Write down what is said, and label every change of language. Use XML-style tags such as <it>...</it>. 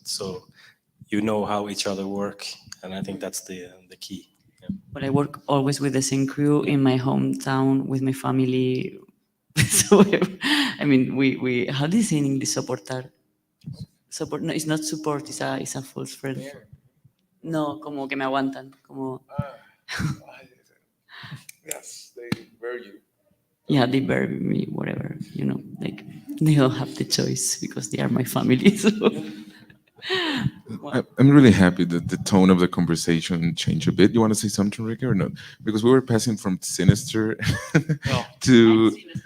<en>So you know how each other work. And I think that's the key. Yeah. But I work always with the same crew in my hometown, with my family. So, I mean, we how do you say in English, soportar? Support, no, it's not support, it's a false friend.</en> <es>No, como que me aguantan, como...</es> <en>Yes, they bear you. Yeah, they bury me, whatever, you know, like, they don't have the choice because they are my family, so... I'm really happy that the tone of the conversation changed a bit. You want to say something, Ricky, or not? Because we were passing from sinister to...</en>